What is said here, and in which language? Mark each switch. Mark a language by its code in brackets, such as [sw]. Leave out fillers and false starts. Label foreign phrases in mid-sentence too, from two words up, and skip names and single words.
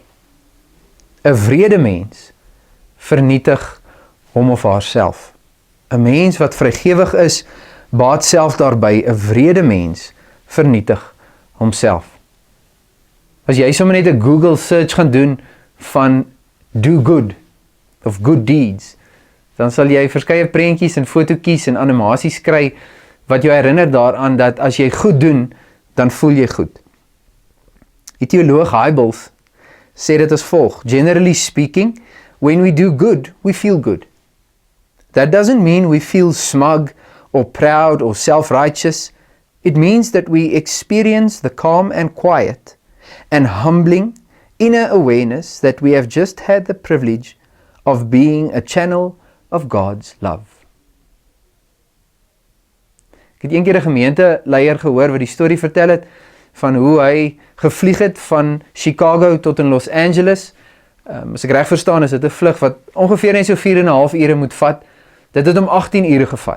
[af] 'n wrede mens vernietig hom of haarself. 'n mens wat vrygewig is, baat self daarby. 'n wrede mens vernietig homself. As jy sommer net 'n Google search gaan doen van [en] do good [af] of [en] good deeds, [af] dan sal jy verskeie prentjies en fotootjies en animasies kry wat jou herinner daaraan dat as jy goed doen, dan voel jy goed. Die teoloog Hybels sê dit as volg: [en] generally speaking, when we do good, we feel good. That doesn't mean we feel smug or proud or self-righteous. It means that we experience the calm and quiet and humbling inner awareness that we have just had the privilege of being a channel of God's love. [af] Ek het eendag 'n gemeenteleier gehoor wat die storie vertel het van hoe hy gevlieg het van Chicago tot in Los Angeles. As ek reg verstaan, is dit 'n vlug wat ongeveer net so 4,5 ure moet vat. Dit het hom 18 ure gevat.